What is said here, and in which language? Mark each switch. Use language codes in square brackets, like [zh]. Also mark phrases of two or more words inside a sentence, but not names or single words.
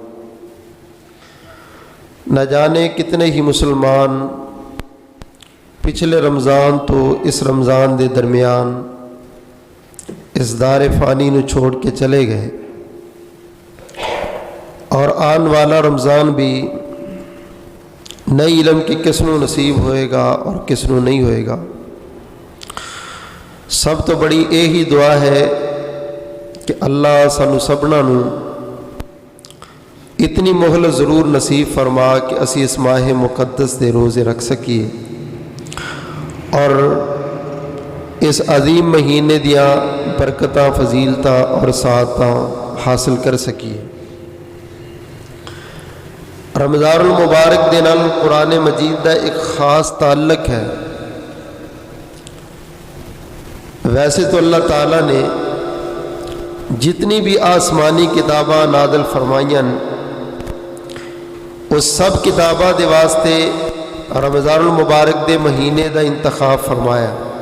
[pa] نہ جانے کتنے ہی مسلمان پچھلے رمضان تو اس رمضان دے درمیان اس دار فانی نو چھوڑ کے چلے گئے، اور آن والا رمضان بھی نئی علم کی کس نو نصیب ہوئے گا اور کس نو نہیں ہوئے گا۔ سب تو بڑی یہی دعا ہے کہ اللہ سانو سبنا نو اتنی مہلت ضرور نصیب فرما کہ اسی اس ماہ مقدس دے روزے رکھ سکیے اور اس عظیم مہینے دیا برکتاں، فضیلتاں اور سعادتاں حاصل کر سکیے۔ رمضان المبارک دے نال قرآن مجید دا ایک خاص تعلق ہے۔ ویسے تو اللہ تعالیٰ نے جتنی بھی آسمانی کتاباں نازل فرمائیاں اس سب کتاباں دے واسطے رمضان المبارک دے مہینے دا انتخاب فرمایا۔